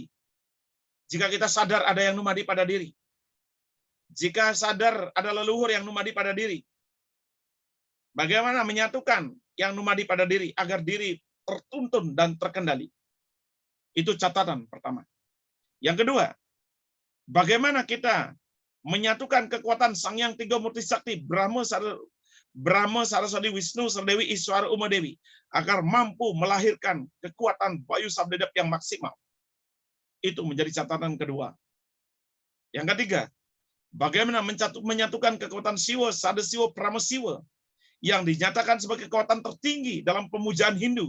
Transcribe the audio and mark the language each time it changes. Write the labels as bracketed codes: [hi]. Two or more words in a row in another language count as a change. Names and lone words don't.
[id] Jika kita sadar ada yang numadi pada diri, jika sadar ada leluhur yang numadi pada diri, bagaimana menyatukan yang numadi pada diri agar diri tertuntun dan terkendali? Itu catatan pertama. Yang kedua, bagaimana kita menyatukan kekuatan Sang Yang Tiga Murti Sakti, Brahma, Saraswati, Wisnu, Sardewi, Iswara, Uma Dewi, agar mampu melahirkan kekuatan Bayu Sabdedap yang maksimal. Itu menjadi catatan kedua. Yang ketiga, bagaimana menyatukan kekuatan Siwa, Sadasiwa, Pramasiwa yang dinyatakan sebagai kekuatan tertinggi dalam pemujaan Hindu.